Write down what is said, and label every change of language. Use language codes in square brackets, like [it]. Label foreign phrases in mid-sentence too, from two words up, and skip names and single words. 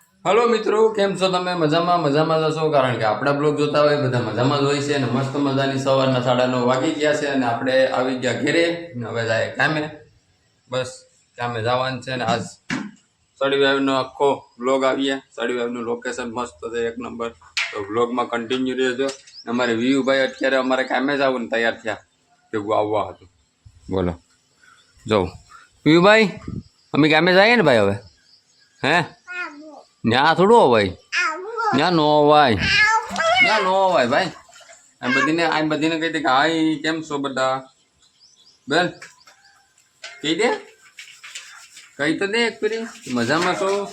[gu] હેલો મિત્રો કેમ છો તમે મજામાં મજામાં જશો કારણ કે આપડા બ્લોગ જોતા હોય બધા મજામાં જ હોય છે અને મસ્ત મજાની સવારના 9:30 વાગી ગયા છે અને આપણે આવી ગયા ઘરે હવે જાય કામે બસ કામે જવાનું છે અને આજ સડીવાવનો આખો બ્લોગ આવ્યા સડીવાવનું લોકેશન મસ્ત છે એક નંબર તો બ્લોગ માં કંટિન્યુ રહેજો અમારે વીયુ ભાઈ અત્યારે અમારે કામે જ આવવાનું તૈયાર થયા ભેગું આવવા હતું બોલો જો વીયુ ભાઈ અમે કામે જઈએ ને ભાઈ હવે હૈં ન્યા થોડો ભાઈ ન્યા નો ભાઈ ન્યા નો ભાઈ ભાઈ આ બધીને કહી દે કે હાય કેમ છો બધા બેન કહી દે કહી તો દે એક ફેરી મજામાં છો